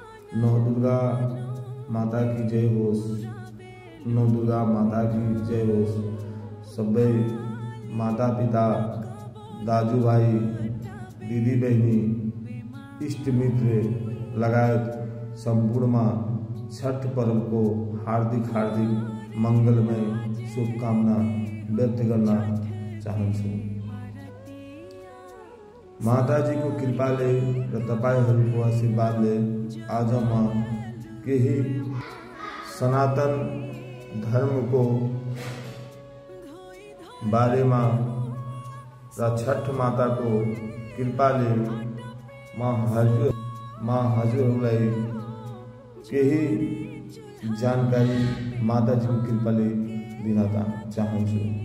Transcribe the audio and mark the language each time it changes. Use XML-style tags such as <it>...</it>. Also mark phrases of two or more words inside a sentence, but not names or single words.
<ne>नौ दुर्गा माता की जय होस। नौ दुर्गा माता की जय होस। सबै माता पिता, दाजू भाई, दीदी बहनी, इष्ट मित्र लगायत संपूर्ण छठ पर्व को हार्दिक हार्दिक मंगलमय शुभकामना व्यक्त गर्न चाहन्छु। माताजी को कृपाले र तपाईहरूको आशीर्वादले आज म केही सनातन धर्म को बारेमा र छठ माता को कृपाले म हजुरहरूलाई केही जानकारी माताजी को कृपाले दिन चाहन्छु।</ne>